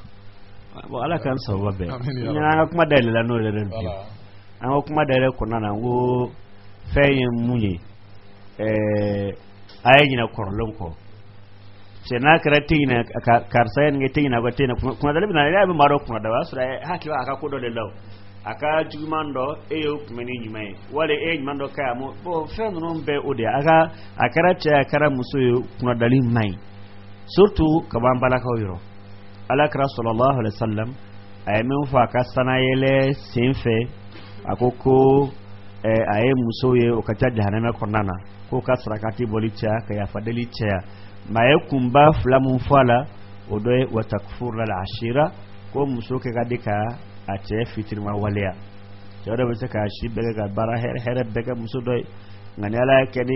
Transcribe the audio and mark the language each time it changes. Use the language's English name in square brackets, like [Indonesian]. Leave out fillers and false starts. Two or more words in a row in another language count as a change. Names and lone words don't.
[Bambara] Bon ala k'an sababa bɛɛ an ka kuma dayɛlɛla n'o yɛrɛ de bi an ka kuma dayɛlɛ kɔnɔna na n ko fɛn ye mun ye a ye ɲinɛ kɔrɔlenw kɔ cɛ n'a kɛra tɛ ɲinɛ karisa ye nin kɛ tɛ ɲinɛ a ka tɛ ɲinɛ kunadali bɛ na yɛrɛ bɛ maa dɔ kunada o y'a sɔrɔ a hakili a ka ko dɔ de la o a ka juguman dɔ e y'o kunbɛn ni ɲuman ye wali e ye ɲuman dɔ k'a ye bon fɛn ninnu bɛɛ o de ye a kɛra cɛ a kɛra muso ye kunadali man ɲi surtout ka bɔ an balakaw yɔrɔ alakira [Arabic] صلى الله عليه وسلم [Bambara] a ye min fɔ a ka sanayɛlɛ sen fɛ a ko a ye muso ye o ka ca jahanɛmɛ kɔnɔna na k'o ka sarakati bɔli caya ka yafadeli caya mais a ye kunba fila min fɔ a la o dɔ ye [Arabic] وتكفرن العشير [Bambara] ko muso kɛ ka di ka a cɛ fitirima waleya cɛ dɔ bɛ se k'a si bɛɛ kɛ ka baara hɛrɛ bɛɛ kɛ muso dɔ ye nka ni ala y'a kɛ